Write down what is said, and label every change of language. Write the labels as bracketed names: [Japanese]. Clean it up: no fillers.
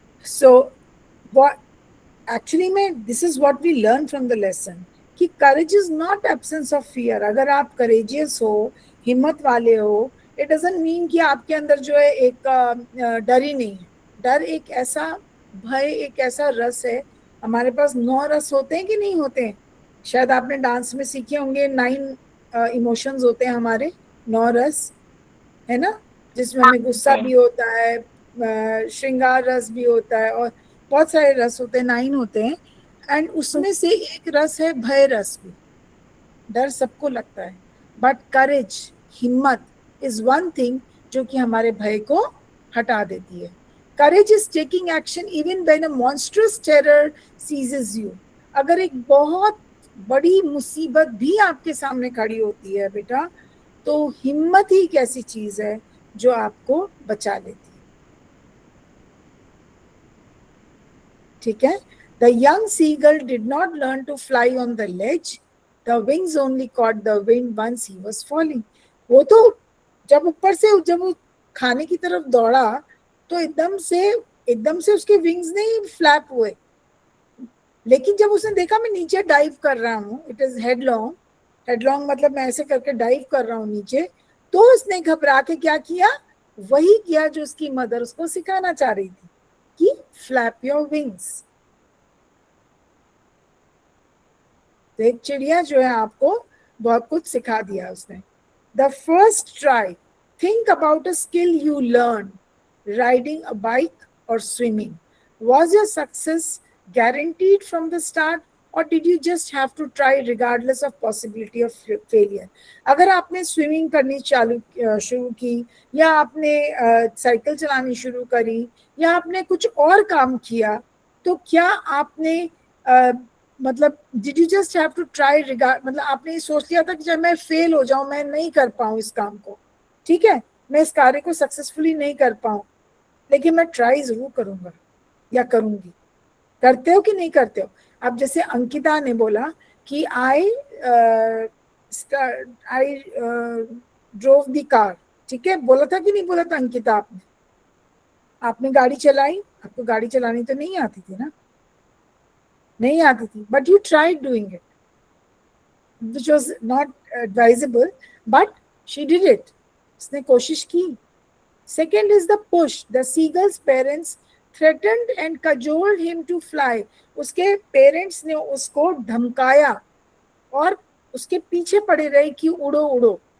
[English] So what actually में this is what we learn from the lesson कि courage is not absence of fear। [Hindi] अगर आप courageous हो, हिम्मत वाले हो, [English] it doesn't mean [Hindi] कि आपके अंदर जो है एक डर ही नहीं है। डर एक ऐसा भय, एक ऐसा रस है। हमारे पास 9 रस होते हैं कि नहीं होते हैं? शायद आपने डांस में सीखे होंगे 9 इमोशंस होते हैं हमारे, 9 रस, है ना? जिसमें हमें गुस्सा भी होता है, श्रृंगार रस भी होता है और बहुत सारे रस होते हैं, 9 होते हैं। एंड उसमें से एक रस है भय रस भी। डर सबको लगता है, बट करेज, हिम्मत [English] is one thing [Hindi] जो कि हमारे भय को हटा देती है। [English] Courage is taking action even when a monstrous terror seizes you. [Hindi] अगर एक बहुत बड़ी मुसीबत भी आपके सामने खड़ी होती है बेटा, तो हिम्मत ही एक ऐसी चीज है जो आपको बचा लेती है। ठीक है? [English] The young seagull did not learn to fly on the ledge. The wings only caught the wind once he was falling. [Hindi] वो तो जब ऊपर से जब वो खाने की तरफ दौड़ा तो एकदम से उसके विंग्स नहीं फ्लैप हुए, लेकिन जब उसने देखा मैं नीचे डाइव कर रहा हूँ, [English] it is headlong, [Hindi] हेडलॉन्ग मतलब मैं ऐसे करके डाइव कर रहा हूँ नीचे, तो उसने घबरा के क्या किया? वही किया जो उसकी मदर उसको सिखाना चाह रही थी कि [English] Flap your wings. [Hindi] तो एक चिड़िया जो है आपको बहुत कुछ सिखा दिया उसने। [English] The first try, think about a skill you learn, riding a bike और swimming. Was your success guaranteed from the start or did you just have to try regardless of possibility of failure? [Hindi] अगर आपने swimming करनी शुरू की, या आपने cycle चलानी शुरू करी, या आपने कुछ और काम किया, तो क्या आपने मतलब [English] did you just have to try [Hindi] मतलब आपने ये सोच लिया था कि जब मैं फेल हो जाऊं, मैं नहीं कर पाऊं इस काम को, ठीक है, मैं इस कार्य को सक्सेसफुली नहीं कर पाऊं, लेकिन मैं ट्राई जरूर करूंगा या करूंगी? करते हो कि नहीं करते हो? अब जैसे अंकिता ने बोला कि [English] I drove the car, [Hindi] ठीक है, बोला था कि नहीं बोला था अंकिता? आपने गाड़ी चलाई, आपको गाड़ी चलानी तो नहीं आती थी ना, नहीं आती थी, [English] But you tried doing it, which was not advisable, but she did it. [Hindi] उसने कोशिश की। [English] Second is the push. The seagull's parents threatened and cajoled him to fly. [Hindi] उसके पेरेंट्स ने उसको धमकाया और उसके पीछे पड़े रहे कि उड़ो उड़ो।